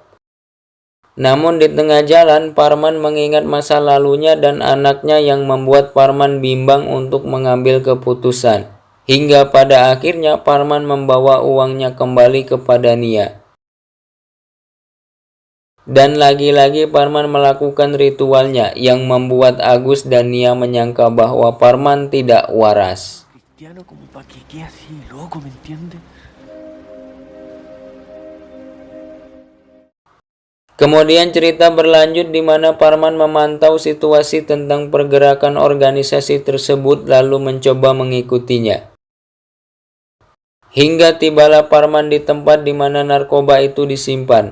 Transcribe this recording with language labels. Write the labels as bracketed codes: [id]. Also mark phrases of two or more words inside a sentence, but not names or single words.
[id] Namun di tengah jalan, Parman mengingat masa lalunya dan anaknya yang membuat Parman bimbang untuk mengambil keputusan. Hingga pada akhirnya Parman membawa uangnya kembali kepada Nia. Dan lagi-lagi Parman melakukan ritualnya yang membuat Agus dan Nia menyangka bahwa Parman tidak waras. [es] Cristiano como para que quede así, loco, ¿me entiendes? [id] Kemudian cerita berlanjut di mana Parman memantau situasi tentang pergerakan organisasi tersebut lalu mencoba mengikutinya. Hingga tibalah Parman di tempat di mana narkoba itu disimpan.